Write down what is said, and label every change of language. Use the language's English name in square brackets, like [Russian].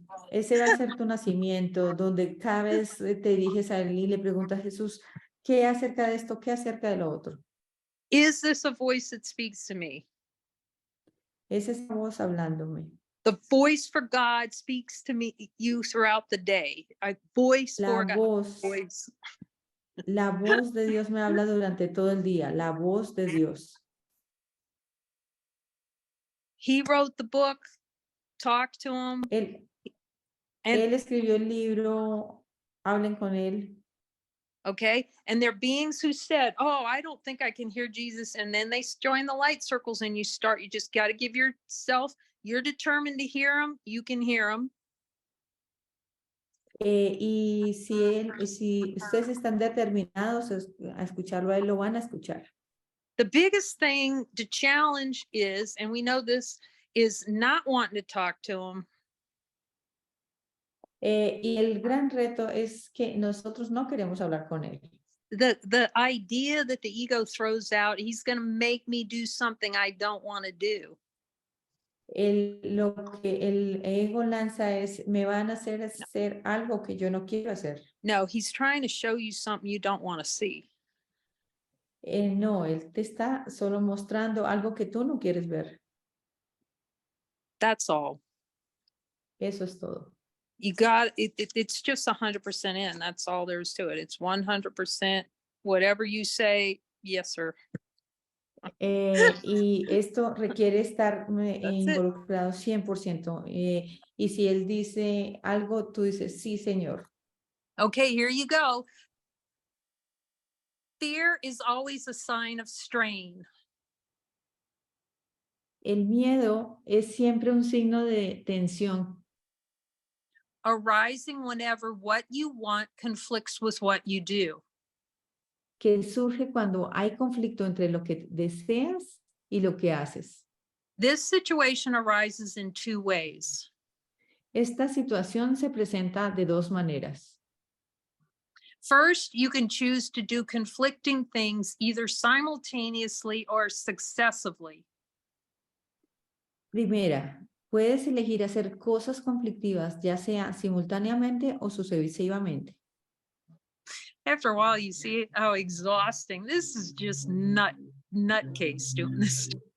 [Spanish] Ese va a ser tu nacimiento, donde cada vez te diriges a Él y le preguntas a Jesús, ¿qué acerca de esto? ¿Qué acerca de lo otro? [English] Is this a voice that speaks to me? [Spanish] Es esa voz hablándome. [English] The voice for God speaks to me, you throughout the day. A voice for God. Voice. [Spanish] La voz de Dios me habla durante todo el día. La voz de Dios. [English] He wrote the book. Talk to him. [Spanish] Él escribió el libro. Hablen con él. [English] Okay. And there are beings who said, oh, I don't think I can hear Jesus. And then they join the light circles and you just got to give yourself, you're determined to hear him. You can hear him. [Spanish] Y si ustedes están determinados a escucharlo a él, lo van a escuchar. [English] The biggest thing to challenge is, and we know this, is not wanting to talk to him. [Spanish] Y el gran reto es que nosotros no queremos hablar con él. [English] The idea that the ego throws out, he's going to make me do something I don't want to do. [Spanish] Lo que el ego lanza es, me van a hacer algo que yo no quiero hacer. [English] No, he's trying to show you something you don't want to see. [Spanish] No, él te está solo mostrando algo que tú no quieres ver. [English] That's all. [Spanish] Eso es todo. [English] You got it's just 100% in. That's all there is to it. It's 100%. Whatever you say, yes, sir. [Spanish] Y esto requiere estar involucrado 100%. Y si él dice algo, tú dices, sí, señor. [English] Okay, here you go. Fear is always a sign of strain. [Spanish] El miedo es siempre un signo de tensión. [English] Arising whenever what you want conflicts with what you do. [Spanish] Que surge cuando hay conflicto entre lo que deseas y lo que haces. [English] This situation arises in two ways. [Spanish] Esta situación se presenta de dos maneras. [English] First, you can choose to do conflicting things either simultaneously or successively. [Spanish] Primera, puedes elegir hacer cosas conflictivas, ya sea simultáneamente o sucesivamente. [English] After a while, you see how exhausting. This is just nutcase doing this.